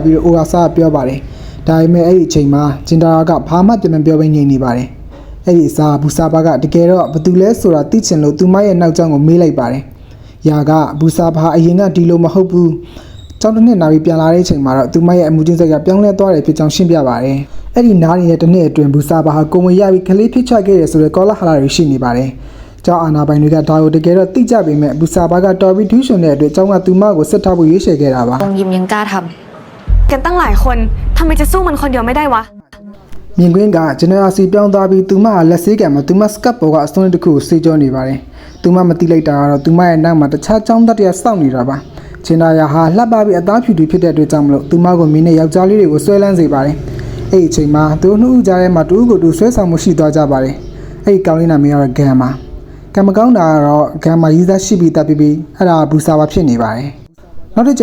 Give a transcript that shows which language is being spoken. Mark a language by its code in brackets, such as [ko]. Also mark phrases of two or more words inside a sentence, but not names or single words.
[my] ပြီးတော့အိုယာဆာကပြောပါတယ်ဒါပေမဲ့အဲ့ဒီအချိန်မှာဂျင်နာကဘာမှပြန်မပြောဘဲငြိမ်နေပါတယ်အဲ့ဒီအစားဘူဆာဘာကတကယ်တော့ဘသူလဲဆိုတာသိချင်လို့သူမရဲ့နောက်ကျောင်းကိုမေးလိုက်ပါတယ်။ယာကဘူဆာဘာအရင်ကဒီလိုမဟုတ်ဘူး။ကျောင်းတစ်နှစ်နာပြီးပြန်လာတဲ့အချိန်မှာတော့သူမရဲ့အမှုချင်းစိတ်ကပြောင်းလဲသွားတယ်ဖြစ်ကြောင်းရှင်းပြပါတယ်။အဲ့ဒီနားနေတဲ့တစ်နှစ်အတွင်းဘူဆာဘာဟာကိုဝင်ရပြီးကလေးဖြစ်ချခဲ့တယ်ဆိုတဲ့ကောလာဟလာတွေရှိနေပါတယ်။ကျောင်းအာဏာပိုင်တွေကဒါကိုတကယ်တော့သိကြပေမဲ့ဘူဆာဘာကတော်ပြီးထူးချွန်တဲ့အတွက်ကျောင်းကသူမကိုစစ်ထားဖို့ရွေးချယ်ခဲ့တာပါ [th] องยิมยังกล้าท กันตั้งหลายคนทำไมจะสู้มันคนเดียวไม่ได้วะ [my] မြင်ကွင်းကဂျန်နရာစီပြောင်းသွားပြီးသူမကလက်ဆေးကံမှာသူမစကပ်ပေါ်ကအစွန်းတစ်ခုကိုစေကြောနေပါတယ်သူမမတိလိုက်တာကတော့သူမရဲ့နောက်မှာတခြားကျောင်းသားတွေကစောင့်နေတာပါဂျန်နရာဟာလှပပြီးအသားဖြူဖြူဖြစ်တဲ့အတွက်ကြောင့်မလို့သူမကိုမင်းနဲ့ယောက်ျားလေးတွေကိုဆွဲလန်းစေပါတယ်အဲ့ဒီအချိန်မှာသူတို့နှစ်ဦးကြားထဲမှာတူဦးကိုတူဆွဲဆောင်မှုရှိသွားကြပါတယ်အဲ့ဒီကောင်းလေးနာမည်ကတော့ဂမ်မာကံမကောင်းတာကတော့ဂမ်မာရေးသားရှိပြီးတပ်ပြီးအဲ့ဒါဘူဆာဘာဖြစ်နေပါတယ်နောက်တစ်